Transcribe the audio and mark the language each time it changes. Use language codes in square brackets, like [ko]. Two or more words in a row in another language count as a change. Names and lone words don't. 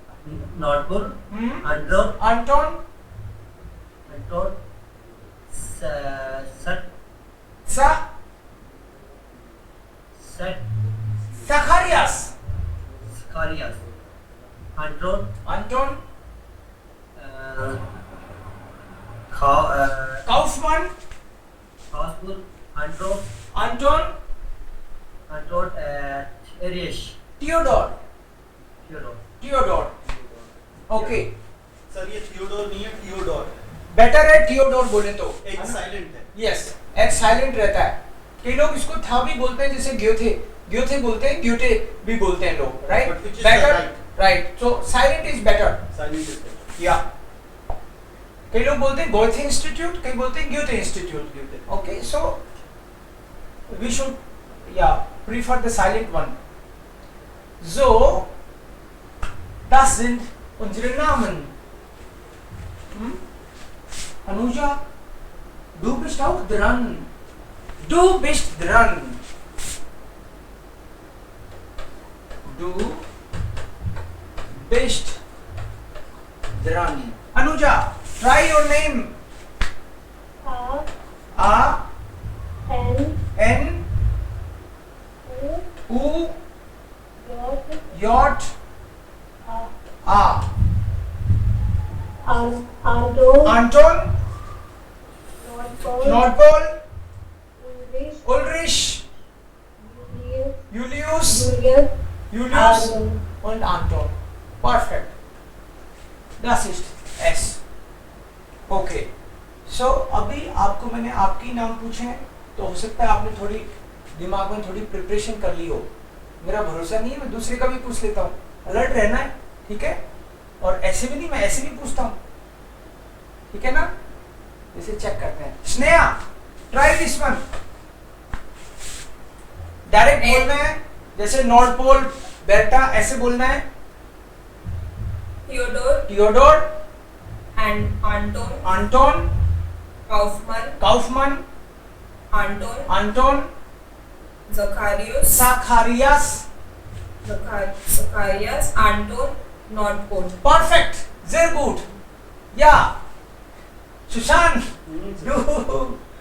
[de] Anton Zacharias Anton Kaufmann Anton Erich Theodor. Okay. [hi] सर ये थियोडोर नहीं है, थियोडोर है। बेटर है थियोडोर बोले तो। एक साइलेंट है। यस, एक साइलेंट रहता है। कई लोग इसको था भी बोलते हैं, जैसे ग्योथे, ग्योथे बोलते हैं, ग्योटे भी बोलते हैं लोग, राइट? [en] But which is the बेटर, right? Right, so silent is better, Silent is better. [hi] या कई लोग बोलते हैं गोथे इंस्टीट्यूट, कई बोलते हैं ग्योथे इंस्टीट्यूट, ओके, [en] so we should ya prefer the silent one. [de] So das sind unsere Namen. Anuja, du bist auch dran. Du bist dran. Du bist dran. Anuja, [en] try your name. [de] A N U Yacht A Anton Nordpol Ulrich Julius und Anton. Perfect. Das ist S. Okay. [hi] So अभी आपको मैंने आपके नाम पूछे हैं, तो हो सकता है आपने थोड़ी दिमाग में थोड़ी प्रिपरेशन कर ली हो. मेरा भरोसा नहीं है, मैं दूसरे का भी पूछ लेता हूँ. अलर्ट रहना है, ठीक है? और ऐसे भी नहीं, मैं ऐसे भी पूछता हूँ, ठीक है ना? इसे चेक करते हैं. स्नेहा, [en] try this one. [hi] डायरेक्ट बोलना है, जैसे नॉर्थ पोल, बेटा, ऐसे बोलना है. [de] थियोडोर, Anton, Kaufmann, Anton, Zacharias, Anton, Nordpol. Perfect. Sehr gut. Ja. Susan, du.